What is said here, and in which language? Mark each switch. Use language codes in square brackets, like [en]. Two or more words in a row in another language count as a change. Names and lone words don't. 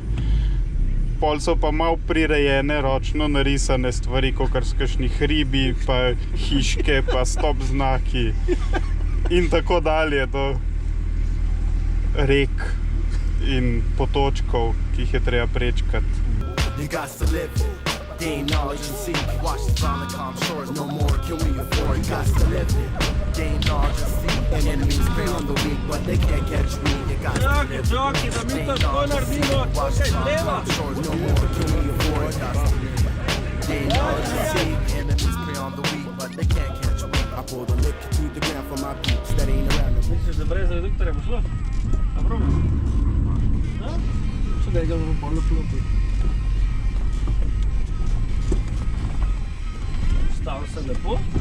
[sl] Pol so pa malo prirejene, ročno narisane stvari, kakor so kakšni hribi, pa hiške, pa stop znaki in tako dalje do rek in potočkov, ki jih je treba prečkati. [en] Gain knowledge and see, watch the violent calm shores no more. Can we afford? Got to live it. Gain knowledge and see, and enemies prey on the weak, but they can't catch me. You got to live it. Gain knowledge and see, watch the violent calm shores no more. Can we afford? Got to live it. Gain knowledge and see, enemies prey on the weak, but they can't catch me. I pull the lick to the ground for my peeps that ain't around them. [sl] Misliš, da brez reduktorja bo šlo? A probaš? No? Če da ga bomo polno klopi. Stavil se lepo.